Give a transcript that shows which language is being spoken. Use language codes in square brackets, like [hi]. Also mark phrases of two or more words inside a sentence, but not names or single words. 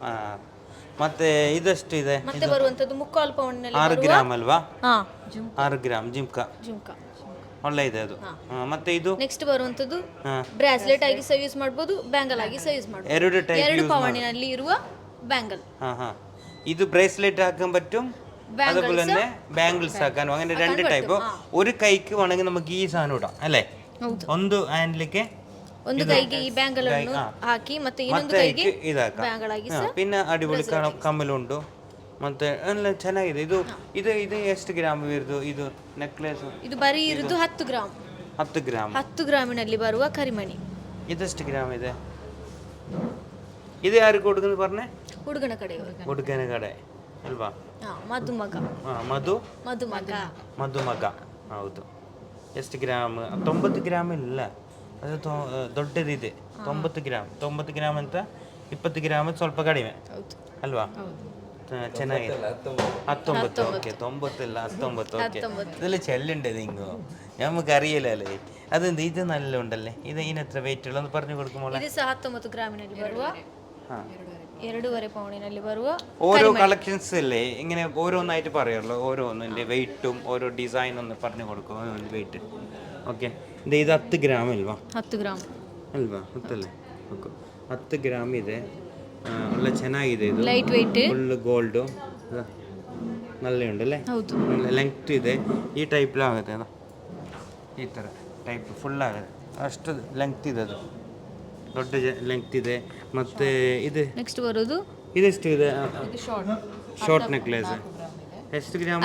[kn] ಮತ್ತೆ ಇದಷ್ಟು ಇದೆ? ಮತ್ತೆ ಬರುವಂತದ್ದು 3/4 ಪೌಂಡ್ನಲ್ಲಿ 6 ಗ್ರಾಮ್ ಅಲ್ವಾ? ಹಾ, 6 ಗ್ರಾಮ್ ಜಿಮ್ಕಾ ಒಳ್ಳೆ ಇದೆ ಅದು. ಮತ್ತೆ ಇದು ನೆಕ್ಸ್ಟ್ ಬರುವಂತದ್ದು ಬ್ರಾಸ್ಲೆಟ್ ಆಗಿ ಸಹ ಯೂಸ್ ಮಾಡಬಹುದು, ಬ್ಯಾಂಗಲ್ ಆಗಿ ಸಹ ಯೂಸ್ ಮಾಡಬಹುದು. 2 ಪವನಿನಲ್ಲಿ ಇರುವ ಬ್ಯಾಂಗಲ್. [ml] ഇത് ബ്രേസ്ലെറ്റ് ആക്കാൻ പറ്റും, അതുപോലെ തന്നെ ബാംഗിൾസ് ആക്കാനും. അങ്ങനെ 2 ടൈപ്പ്. ഒരു കൈക്ക് വേണമെങ്കിൽ നമുക്ക് ഈ സാധനം ഇടാം അല്ലേ? [kn] ಒಂದು ಹ್ಯಾಂಡ್ಲಿಗೆ ಒಂದು ಕೈಗೆ ಈ ಬ್ಯಾಂಗಲ್ ಅನ್ನು ಹಾಕಿ ಮತ್ತೆ ಇನ್ನೊಂದು ಕೈಗೆ ಬ್ಯಾಂಗಲ್ ಆಗಿ ಸಹ. [ml] പിന്നെ അടിപൊളി കമ്മലുണ്ട്. [kn] ಮತ್ತೆ ಎಲ್ಲ ಚೆನ್ನಾಗಿದೆ. ಇದು ಇದು ಇದು ಎಷ್ಟು ಗ್ರಾಮ್ ಇರೋದು ಇದು ನೆಕ್ಲೆಸ್? ಇದು ಬರೀ ಇರೋದು 10 ಗ್ರಾಮ್. 10 ಗ್ರಾಮ್. 10 ಗ್ರಾಮಿನಲ್ಲಿ ಬರುವ ಕರಿಮಣಿ. ಇದೆಷ್ಟು ಗ್ರಾಮ್ ಇದೆ? ಇದು ಯಾರು ಕೊಡುಗಂದು ಬರ್ನೆ? ಹುಡುಗನ ಕಡೆ ಅಲ್ವಾ? ಮದುಮಗ. ಮದುಮಗ ಹೌದು. ಎಷ್ಟು ಗ್ರಾಮ್? 90 ಗ್ರಾಮ್ ಇಲ್ಲ, ಅದು ದೊಡ್ಡದಿದೆ. 90 ಗ್ರಾಮ್. 90 ಗ್ರಾಮ್ ಅಂತ 20 ಗ್ರಾಮ್ ಸ್ವಲ್ಪ ಕಡಿಮೆ ಅಲ್ವಾ? ಚೆನ್ನಾಗಿದೆ. 19. [ml] ഓക്കെ, 90 അല്ല 19. ഓക്കെ, ഇതിൽ ചെല്ലുണ്ട് നിങ്ങോ, നമുക്ക് അറിയില്ലല്ലേ. അതെന്ത് ഇത് നല്ല ഉണ്ടല്ലേ? ഇത് ഇതിനെത്ര വെയിറ്റ് ഉള്ളതെന്ന് പറഞ്ഞു കൊടുക്കുമ്പോൾ? [kn] ಇದು ಸಹ 19 ಗ್ರಾಮಿನಲ್ಲಿ ಬರುವ 2.5 ಪೌಂಡಿನಲ್ಲಿ ಬರುವ [ml] ഓരോ കളക്ഷൻസ് അല്ലേ ഇങ്ങനെ ഓരോന്നായിട്ട് പറയുള്ളൂ. ഓരോന്നിൻ്റെ വെയിറ്റും ഓരോ ഡിസൈൻ ഒന്ന് പറഞ്ഞു കൊടുക്കും. ഓരോന്നിൻ്റെ വെയിറ്റ്. ഓക്കെ, ഇത് [kn] 10 ಗ್ರಾಮ್ ಅಲ್ವಾ? 10 ಗ್ರಾಮ್ ಅಲ್ವಾ? 10 ಅല്ലേ? ಓಕೆ, 10 ಗ್ರಾಮ್ ಇದೆ. ಒಳ್ಳೆ ಚೆನ್ನಾಗಿದೆ. ಇದು [en] light weight, full gold, [ml] നല്ല ഉണ്ടല്ലേ? [kn] ಹೌದು. ಲೆಂತ್ ಇದೆ. ಈ ಟೈಪ್ಲಾಗುತ್ತೆ ಅದು, ಈ ಥರ ಟೈಪ್ ಫುಲ್ ಆಗುತ್ತೆ. ಅಷ್ಟು ಲೆಂತ್ ಇದೆ, ಅದು ದೊಡ್ಡ ಲೆಂತ್ ಇದೆ. ಮತ್ತು ಇದು ನೆಕ್ಸ್ಟ್ ಬರೋದು ಇದೆಷ್ಟು ಇದೆ? [en] short necklace [kn] ಎಷ್ಟು ಗ್ರಾಮ್?